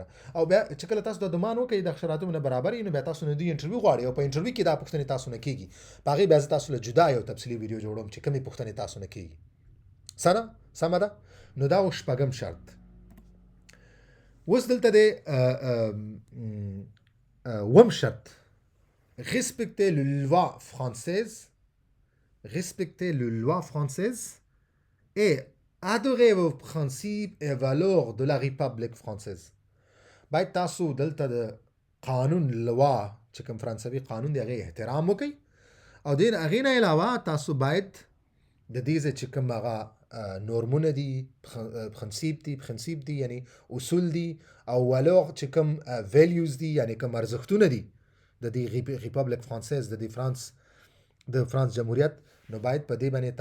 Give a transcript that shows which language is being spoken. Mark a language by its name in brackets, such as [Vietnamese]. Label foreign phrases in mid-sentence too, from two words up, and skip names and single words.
[Pashto] او بیا چې کله تاسو د دومان وکړئ د شرایطو نه برابر وي نو بیا تاسو نه دوی انټرویو غواړئ او په انټرویو کې دا پوښتنې تاسو نه کېږي، په هغې بیا زه تاسو له جدا یو تفصیلي ویډیو جوړوم چې کومې پوښتنې تاسو نه کېږي. سمه ده؟ نو دا و شپږم شرط. اوس دلته دی اووم شرط [French] respecter les lois françaises et adorer vos principes et valeurs de la République française. [Pashto] باید تاسو دلته د قانون لوا چې کوم فرانسوي قانون دی هغې احترام وکئ، او د هغې نه علاوه تاسو باید د دې ځای چې کوم هغه نورمونه دي، پرنسیپ دي یعنی اصول دي، او ولور چې کوم ویلیوز دي یعنی کوم ارزښتونه دي د دې [French] République française, [Pashto] د فرانس جمهوریت، نو باید په دې باندې